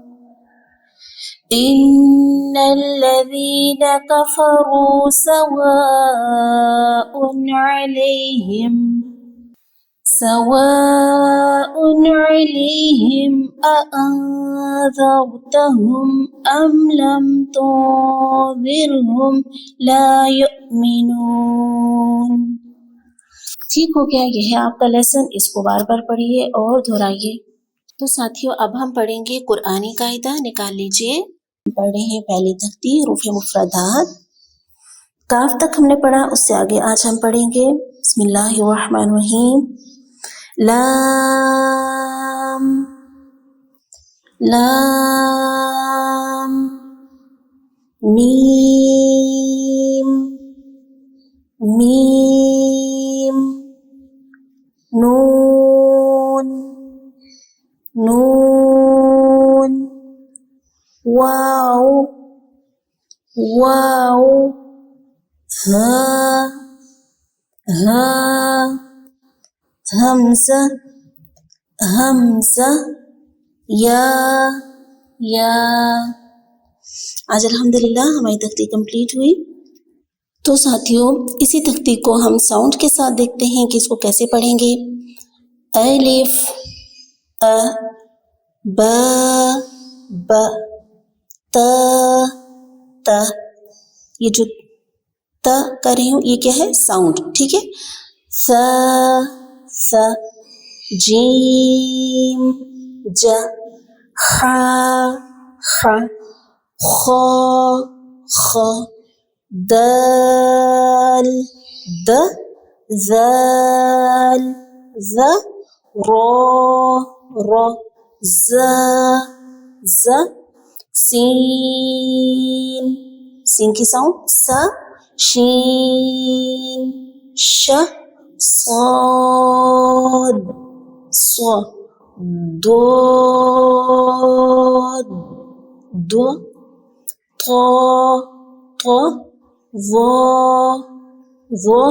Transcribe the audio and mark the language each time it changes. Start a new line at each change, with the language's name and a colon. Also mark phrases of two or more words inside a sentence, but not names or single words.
Arabic: إن الذين كفروا سواء عليهم أأنذرتهم أم لم تنذرهم لا يؤمنون.
Hindi: ठीक हो गया, यह है आपका लेसन। इसको बार बार पढ़िए और दोहराइए। तो साथियों, अब हम पढ़ेंगे कुरानी कायदा। निकाल लीजिए। पढ़े हैं पहली तख्ती रूफ़े मुफ़रदात। काफ तक हमने पढ़ा, उससे आगे आज हम पढ़ेंगे बिस्मिल्लाहिर्रहमानिर्रहीम।
Arabic: لام لام ميم ميم نون نون واو واو ها ها همزة همزة يا
Hindi: आज अल्हम्दुलिल्लाह हमारी तख्ती कंप्लीट हुई। तो साथियों, इसी तख्ती को हम साउंड के साथ देखते हैं कि इसको कैसे पढ़ेंगे।
Arabic: ألف أ ب ب ت ت.
Hindi: ये जो त कर रही हूँ ये क्या है? साउंड। ठीक है।
Arabic: س س جيم ج حا ح خا خ دال د ذال ذ را ز ز سين سين
Hindi: की साउंड
Arabic: س شين ش صاد ص ضاد ض ط ط ظ ظ